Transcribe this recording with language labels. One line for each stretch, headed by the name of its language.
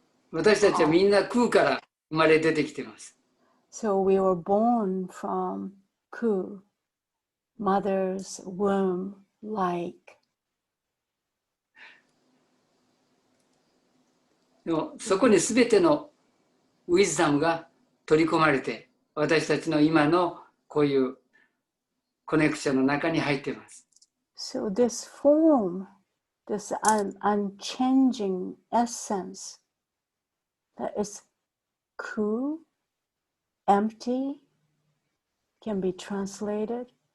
Japanese: 私たちはみんな空から生まれ出てきています。
English: So we were born from ku, mother's womb like.
Japanese: でもそこにすべてのウィズダムが取り込まれて、私たちの今のこういうコネクションの中に入っています。
English: So this form, this unchanging essence that is cool, empty, can be translated.